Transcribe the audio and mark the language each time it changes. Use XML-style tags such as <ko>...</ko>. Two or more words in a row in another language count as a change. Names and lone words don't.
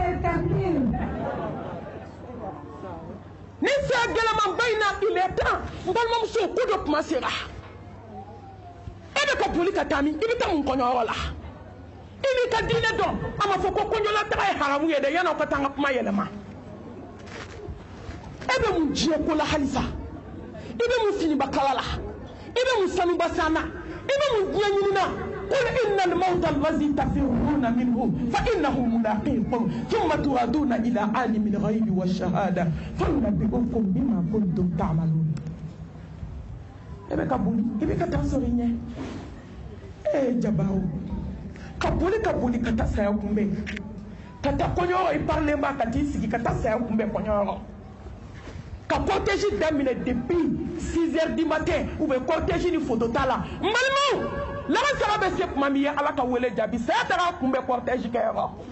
<bm>ni saya gɛlɛmanba in na</bm> <fr>il est temps</fr> <bm>n balimamuso ko dɔ kuma sera e bɛ ka boli ka taa min i bɛ taa mun kɔɲɔyɔrɔ la i n'i ka diinɛ dɔn a ma fɔ ko kɔɲɔlataga ye haramu ye dɛ yan'aw ka taa an ka kuma yɛlɛma e bɛ mun diɲɛ ko la halisa i bɛ mun finibakala la i bɛ mun sanubasana i bɛ mun diɲɛ ɲinina</bm> <ar>قل إن الموت الذي تفرون منه فإنه ملاقيكم ثم تردون إلى عالم الغيب والشهادة فينبئكم بما كنتم تعملون</ar> <bm>e bɛ ka boli i bɛ ka taa sɔrɔ i ɲɛ jabaw ka boli ka taa saya kunbɛn ka taa kɔɲɔyɔrɔ i parlen ba ka t'i sigi ka taa saya kunbɛn kɔɲɔyɔrɔ ka cortège daminɛ</bm> <fr>depuis 6 heures du matin ou bien</fr> <bm>cortège ni photo t'a la n balimaw laban sara bɛ se tuma min ye Ala ka wele jaabi saya taga kunbɛn cortège kɛyɔrɔ</bm>